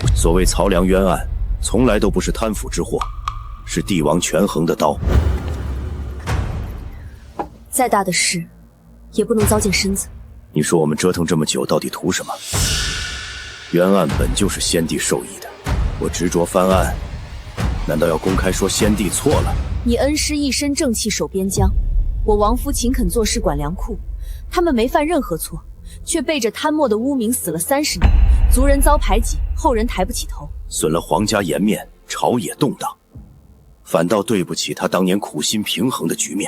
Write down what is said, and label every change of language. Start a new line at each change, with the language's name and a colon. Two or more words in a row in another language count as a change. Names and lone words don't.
Chinese: 所謂曹良冤案，從來都不是貪腐之禍，是帝王權衡的刀。再大的事，也不能糟践身子。你說我們折腾這麼久，到底圖什麼？冤案本就是先帝授意的，我執着翻案，難道要公開說先帝錯了？你恩師一身正氣守邊疆，我亡夫勤懇做事管糧庫，他們沒犯任何錯，卻背着貪墨的污名死了30年，族人遭排擠，後人抬不起頭，損了皇家顏面，朝野動盪，反倒對不起他當年苦心平衡的局面。